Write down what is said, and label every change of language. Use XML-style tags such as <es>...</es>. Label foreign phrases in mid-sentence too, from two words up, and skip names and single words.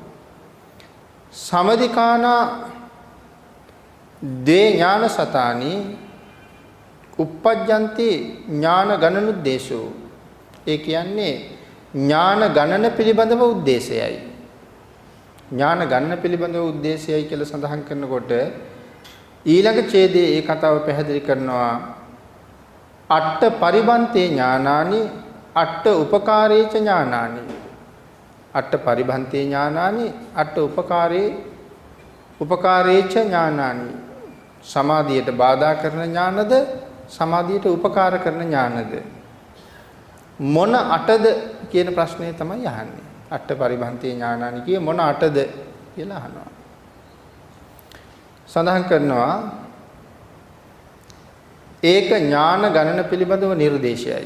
<pi>සමදිකානා දේ ඥාන සතානි uppajjanti ඥාන ගණනුද්දේශෝ.</pi> <si>ඒ කියන්නේ ඥාන ගණන පිළිබඳව උද්දේශයයි. ඥාන ගණන පිළිබඳව උද්දේශයයි කියලා සඳහන් කරනකොට ඊළඟ ඡේදයේ ඒ කතාව පැහැදිලි කරනවා.</si> <pi>අට්ඨ පරිභන්තේ ඥානානි අට්ඨ උපකාරේච ඥානානි. අට්ඨ පරිභන්තේ ඥානානි අට්ඨ උපකාරේච ඥානානි.</pi> <si>සමාධියට බාධා කරන ඥානද සමාධියට උපකාර කරන ඥානද මොන අටද කියන ප්‍රශ්නේ තමයි අහන්නේ.</si> <pi>අට්ඨ පරිභන්තේ ඥානානි</pi> <si>කිය මොන අටද කියලා අහනවා. සඳහන් කරනවා ඒක ඥාන ගණන පිළිබඳව නිර්දේශයයි.</si>